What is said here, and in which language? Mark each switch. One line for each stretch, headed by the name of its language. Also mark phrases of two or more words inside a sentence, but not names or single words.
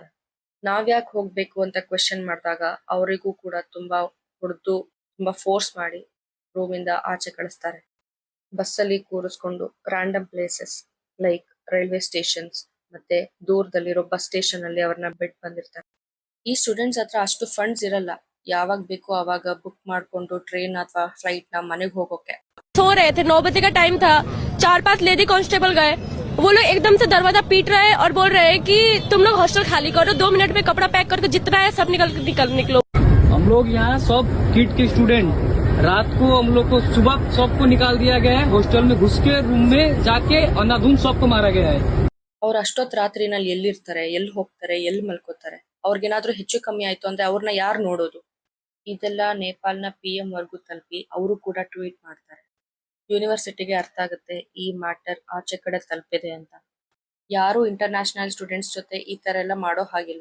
Kannada: ನಾವ್ಯಾಕೆ ಹೋಗ್ಬೇಕು ಅಂತ ಕ್ವೆಶನ್ ಮಾಡಿದಾಗ ಅವರಿಗೂ ಕೂಡ ತುಂಬಾ ಹೊಡೆದು ತುಂಬಾ ಫೋರ್ಸ್ ಮಾಡಿ ರೂಮಿಂದ ಆಚೆ ಕಳಿಸ್ತಾರೆ. ಬಸ್ಸಲ್ಲಿ ಕೂರಿಸ್ಕೊಂಡು
English: random places like railway stations
Kannada: ಮತ್ತೆ ದೂರದಲ್ಲಿರೋ
English: bus station
Kannada: ಅಲ್ಲಿ ಅವ್ರನ್ನ ಬಿಟ್ಟು ಬಂದಿರ್ತಾರೆ. ಈ ಸ್ಟೂಡೆಂಟ್ಸ್ ಹತ್ರ ಅಷ್ಟು ಫಂಡ್ಸ್ ಇರಲ್ಲ, ಯಾವಾಗ ಬೇಕೋ ಅವಾಗ ಬುಕ್ ಮಾಡ್ಕೊಂಡು ಟ್ರೈನ್ ಅಥವಾ ಫ್ಲೈಟ್ ನ ಮನೆಗೆ ಹೋಗೋಕೆ.
Hindi: सो रहे थे, 9 बजे का टाइम था, 4-5
English: lady constable
Hindi: गए, वो लोग एकदम से दरवाजा पीट रहे हैं और बोल रहे हैं कि तुम लोग हॉस्टल खाली करो, 2 मिनट में कपड़ा पैक करके जितना है सब निकलो। हम लोग यहाँ सब किट के स्टूडेंट, रात को हम लोग को सुबह सबको निकाल दिया गया है, हॉस्टल में घुस के रूम में जाके अंधाधुंध सबको मारा गया है।
Kannada: ಅವ್ರು ಅಷ್ಟೊತ್ತು ರಾತ್ರಿನಲ್ಲಿ ಎಲ್ಲಿರ್ತಾರೆ, ಎಲ್ಲಿ ಹೋಗ್ತಾರೆ, ಎಲ್ಲಿ ಮಲ್ಕೋತಾರೆ, ಅವ್ರಿಗೇನಾದ್ರೂ ಹೆಚ್ಚು ಕಮ್ಮಿ ಆಯ್ತು ಅಂದ್ರೆ ಅವ್ರನ್ನ ಯಾರು ನೋಡೋದು? ಇದೆಲ್ಲ ನೇಪಾಲ್ನ PM ವರ್ಗೂ ತಲುಪಿ ಅವರು ಕೂಡ ಟ್ವೀಟ್ ಮಾಡ್ತಾರೆ. ಯೂನಿವರ್ಸಿಟಿಗೆ ಅರ್ಥ ಆಗುತ್ತೆ ಈ ಮ್ಯಾಟರ್ ಆಚೆ ಕಡೆ ತಲುಪಿದೆ ಅಂತ. ಯಾರು
English: international students
Kannada: ಜೊತೆ ಈ ತರ ಎಲ್ಲ ಮಾಡೋ ಹಾಗಿಲ್ಲ.